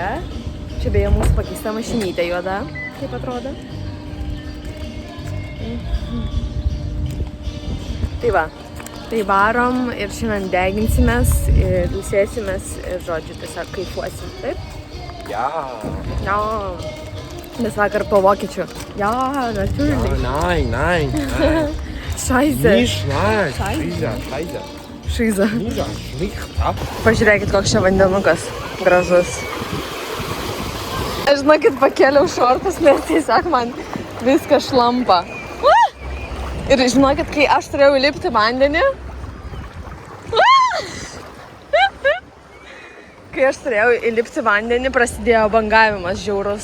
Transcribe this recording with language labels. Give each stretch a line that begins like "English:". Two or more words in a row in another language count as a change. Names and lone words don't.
Lithuanian: Čia beje mūsų pakeista mašinytė juoda, kaip atrodo. Tai va. Tai varom ir šiandien deginsimės ir ilsėsimės ir žodžiu tiesiog kaifuosim, taip?
German: Ja.
Lithuanian: Ja. Nes vakar po vokiečių.
German: Ja, natürlich. Nein. Scheiße. Nicht, nein. Scheiße.
Lithuanian: Šyza.
German: Nicht.
Lithuanian: Pažiūrėkit, koks čia vandenukas gražus. Aš žinokit, pakėliau šortus, nes tiesiog man viskas šlampa. Ir žinokit, kai aš turėjau įlipti vandenį, prasidėjo bangavimas žiaurus.